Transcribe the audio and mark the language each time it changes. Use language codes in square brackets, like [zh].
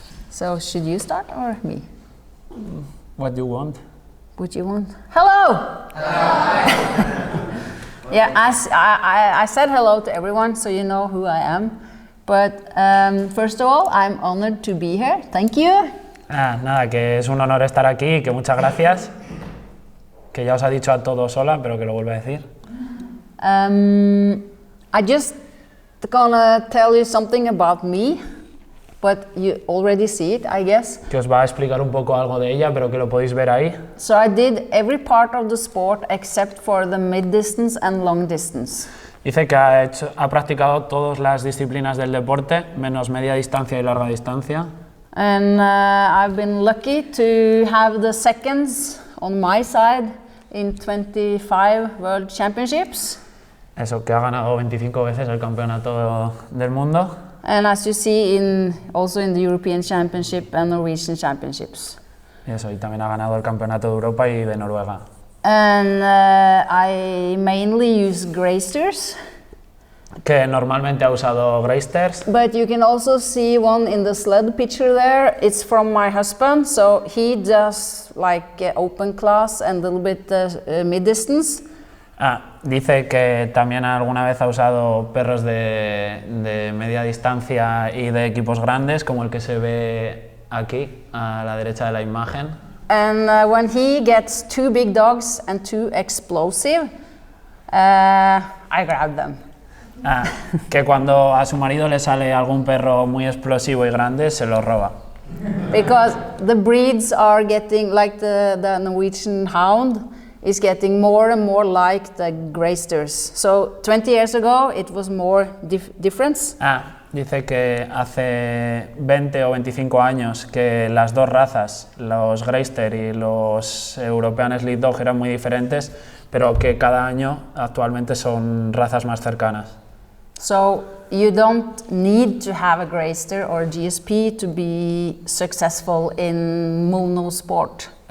[en] So should you start or me? What do you want? Would you want? Hello! Yeah, I said hello to everyone, so you know who I am. But first of all, I'm honored to be here. Thank you. [es] Nada, que es un honor estar aquí y que muchas gracias. Que ya os ha dicho a todos hola, pero que lo vuelvo a decir. [en] I just gonna tell you something about me, but you already see it, I guess. [es] Que os va a explicar un poco algo de ella, pero que lo podéis ver ahí. [en] So I did every part of the sport except for the mid-distance and long distance. [es] Dice que ha practicado todas las disciplinas del deporte, menos media distancia y larga distancia. [en] And I've been lucky to have the seconds on my side in 25 World Championships. [es] Eso, que ha ganado 25 veces el campeonato del mundo. [en] And as you see, also in the European Championship and Norwegian Championships. [es] Y eso, y también ha ganado el campeonato de Europa y de Noruega. [en] And I mainly use Greysters. [es] Que normalmente ha usado Greysters. [en] But you can also see one in the sled picture there. It's from my husband, so he does like open class and a little bit mid-distance. [es] Dice que también alguna vez ha usado perros de media distancia y de equipos grandes, como el que se ve aquí, a la derecha de la imagen. [en] And when he gets too big dogs and too explosive, I grab them. [es] Que cuando a su marido le sale algún perro muy explosivo y grande, se lo roba. [en] Because the breeds are getting, like the Norwegian Hound, is getting more and more like the Greysters. So 20 years ago it was more difference. [es] Dice que hace 20 o 25 años que las dos razas, los Greyster y los European Sled Dog, eran muy diferentes, pero que cada año actualmente son razas más cercanas. [en] So you don't need to have a Greyster or GSP to be successful in monosport.